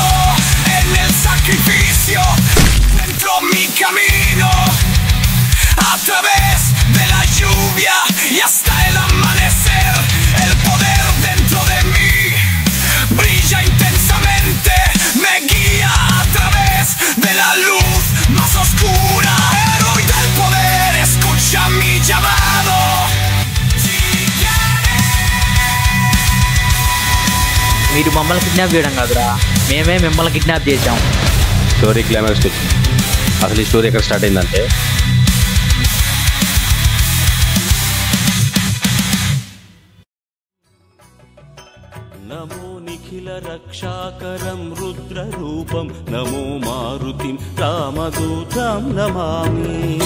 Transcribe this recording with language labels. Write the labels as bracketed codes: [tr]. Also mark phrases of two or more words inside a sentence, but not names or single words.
[es] En el sacrificio, dentro mi camino, a través de la lluvia y hasta el amanecer. El poder dentro de mí brilla intensamente, me guía a través de la luz más oscura. Héroe del poder, escucha mi llamado. [te] మీరు మమ్మల్ని కిడ్నాప్ చేయడం కాదురా, మేమే మిమ్మల్ని కిడ్నాప్ చేసాం. [en] story climax [te] వచ్చింది. అసలు ఈ స్టోరీ ఎక్కడ స్టార్ట్ అయిందంటే, [sa] నమో నిఖిల రక్షాకరం రుద్రరూపం నమో మారుతిం రామదూతం నమామి.